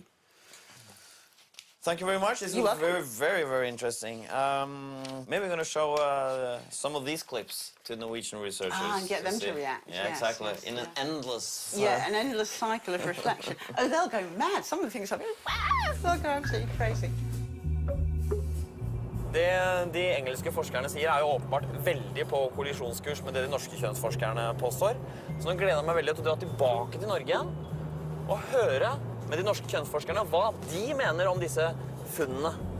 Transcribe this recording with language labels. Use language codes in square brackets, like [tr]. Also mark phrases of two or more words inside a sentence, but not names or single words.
[en] Thank you very much. This was very, very, very interesting. Maybe we're going to show some of these clips to Norwegian researchers. And get them to react. Yeah, yes, exactly. Yes, in an endless... an endless cycle of reflection. Oh, they'll go mad. Some of the things I'll be wow, they'll go absolutely crazy. [no] Det de engelske forskerne sier jo åpenbart veldig på kollisjonskurs med det de norske kjønnsforskerne påstår. Så nå gleder jeg meg veldig til å dra tilbake til Norge igjen og høre med de norske kjønnsforskerne hva de mener om disse funnene.